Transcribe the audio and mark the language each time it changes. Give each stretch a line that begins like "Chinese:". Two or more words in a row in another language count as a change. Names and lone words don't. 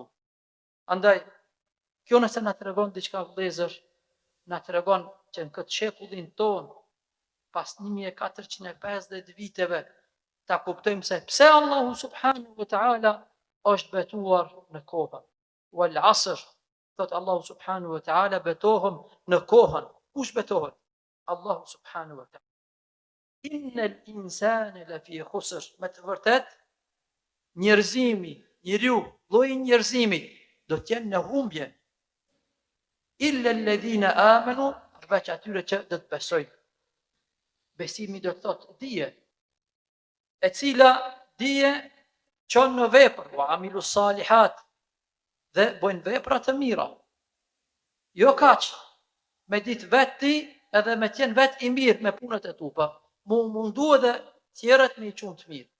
Albanian: Andaj, kjo nëse na tregon diçka vëllezër, na tregon që në këtë shekullin tonë, pas 1450 viteve, ta kuptojmë se pse Allahu
Arabic: سبحانه وتعالى
Albanian: është betuar në kohën.
Arabic: والعصر,
Albanian: thot Allahu
Arabic: سبحانه وتعالى,
Albanian: betohem në kohën. Kush betohet? Allahu
Arabic: سبحانه وتعالى. إن الإنسان لفي خسر.
Albanian: Me të vërtet, njerëzimi, njeriu, lloji i njerëzimit do të jenë në humbje.
Arabic: إلا الذين آمنوا,
Albanian: përveç atyre që do të besojnë. Besimi do të thotë dije, e cila dije çon në vepër,
Arabic: وعملوا الصالحات,
Albanian: dhe bojnë vepra të mira. Jo kaq, me ditë vetë ti edhe me qenë vetë i mirë me punët e tupa, mundu edhe tjerët me i qunë të mirë.